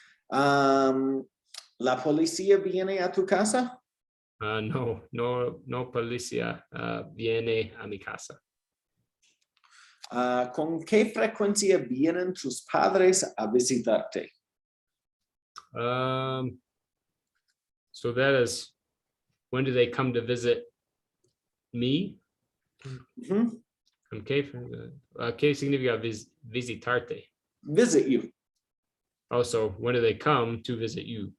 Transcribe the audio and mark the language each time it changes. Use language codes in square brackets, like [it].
[es] ¿La policía viene a tu casa? No policía viene a mi casa. ¿Con qué frecuencia vienen tus padres a visitarte? [en] So that is, when do they come to visit me? Mhm. [es] ¿Qué significa visitarte? [en] Visit you. Also, when do they come to visit you?